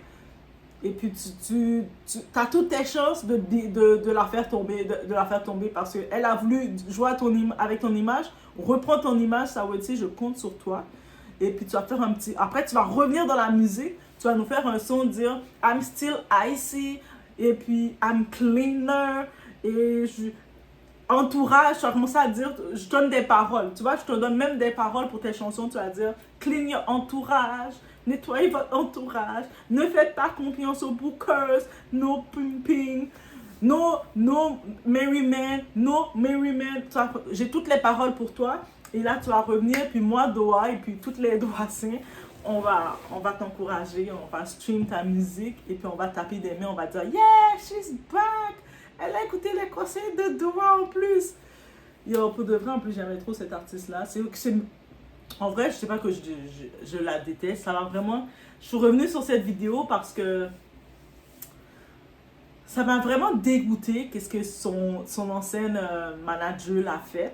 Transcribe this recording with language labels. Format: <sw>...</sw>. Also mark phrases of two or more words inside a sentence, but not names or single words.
<fr>Et puis, tu as toutes tes chances de la faire tomber, de la faire tomber parce qu'elle a voulu jouer avec ton image. Reprends ton image, Saweetie, je compte sur toi. Et puis, tu vas faire un petit... Après, tu vas revenir dans la musique. Tu vas nous faire un son, dire «</fr> <en>I'm still icy ».</en> <fr>Et puis, «</fr> <en>I'm cleaner ».</en> <fr>Et entourage, tu vas commencer à dire, je donne des paroles. Tu vois, je te donne même des paroles pour tes chansons. Tu vas dire «</fr> <en>Clean your entourage ».</en> <fr>Nettoyez votre entourage. Ne faites pas confiance aux bookers.</fr> <en>No pimping. No merry man. No merry man.</en> <fr>J'ai toutes les paroles pour toi. Et là, tu vas revenir. Puis moi, Doa, et puis toutes les Doassins, on va t'encourager. On va stream ta musique. Et puis on va taper des mains. On va dire,</fr> <en>yeah, she's back.</en> <fr>Elle a écouté les conseils de Doa en plus. Yo, pour de vrai, en plus, j'aimais trop cet artiste-là. En vrai, je sais pas que je la déteste. Ça va vraiment... Je suis revenue sur cette vidéo parce que ça m'a vraiment dégoûté qu'est-ce que son ancienne manager l'a fait.</fr>